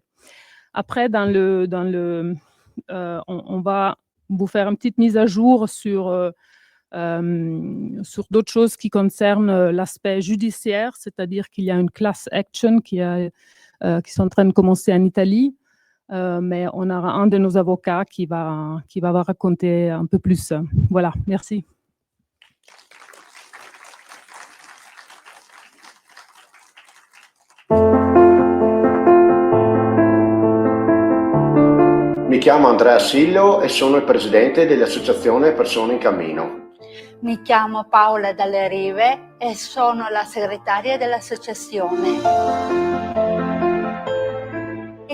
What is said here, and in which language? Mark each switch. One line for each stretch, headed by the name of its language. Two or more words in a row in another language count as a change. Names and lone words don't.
French: Après, on va vous faire une petite mise à jour sur d'autres choses qui concernent l'aspect judiciaire, c'est-à-dire qu'il y a une
English: class action
French: qui sont en train de commencer en Italie, mais on aura un de nos avocats qui va raconter un peu plus. Voilà, merci.
Italian: Mi chiamo Andrea Sillo e sono il presidente dell'associazione Persone in Cammino. Mi chiamo Paola Dalle Rive e sono la segretaria dell'associazione.